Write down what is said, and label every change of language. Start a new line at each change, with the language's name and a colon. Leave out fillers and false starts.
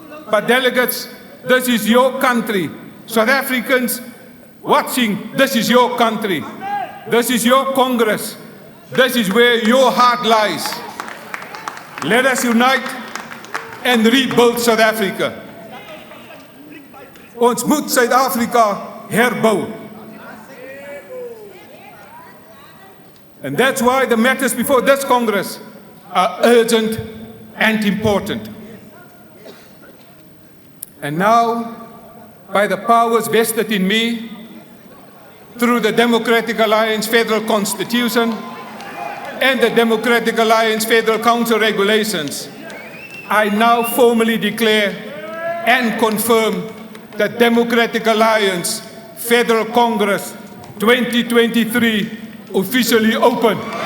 English: But delegates, this is your country. South Africans watching, this is your country. This is your Congress. This is where your heart lies. Let us unite and rebuild South Africa.
Afrikaans: Ons moet Suid-Afrika herbou.
English: And that's why the matters before this Congress are urgent and important. And now, by the powers vested in me, through the Democratic Alliance Federal Constitution and the Democratic Alliance Federal Council regulations, I now formally declare and confirm the Democratic Alliance Federal Congress 2023 officially open.